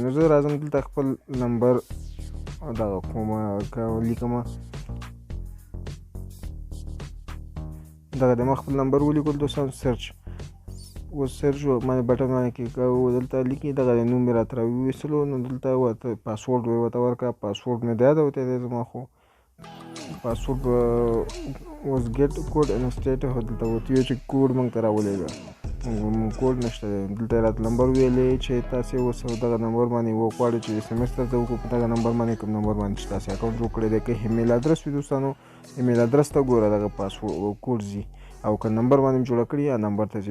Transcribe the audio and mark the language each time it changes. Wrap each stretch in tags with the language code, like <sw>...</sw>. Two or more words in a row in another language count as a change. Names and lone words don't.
<ps>نو زه راځم دلته خپل نمبر دغه کوم لیکمه دغه د ما خپل نمبر ولیکل دوستان سرچ اوس سرچ باندې بټن باندې کلیک کوو دلته لیکي دغه د نوم مې راته راویستلو نو دلته ورته پاسورډ ورته ورکړه. پاسورډ مې د یاده وتی دی زما خو پاسورډ</ps> <en>was get code instead</en> <ps>دلته ورته ویل چې کوډ موږ ته راولېږه کوډ نشته دی. دلته یې راته نمبر ویلی چې تاسې اوس دغه نمبر باندې وغواړئ چې اس ام اس درته وکړو په دغه نمبر باندې کوم نمبر باندې چې تاسې اکاونټ جوړ کړی دی. که</ps> <en>email address</en> <ps>وي دوستانو</ps> <en>email address</en> <ps>ته ګوره دغه</ps> <en>password code</en> <ps>ځي او که نمبر باندې جوړه کړي یا نمبر ته ځي.</ps>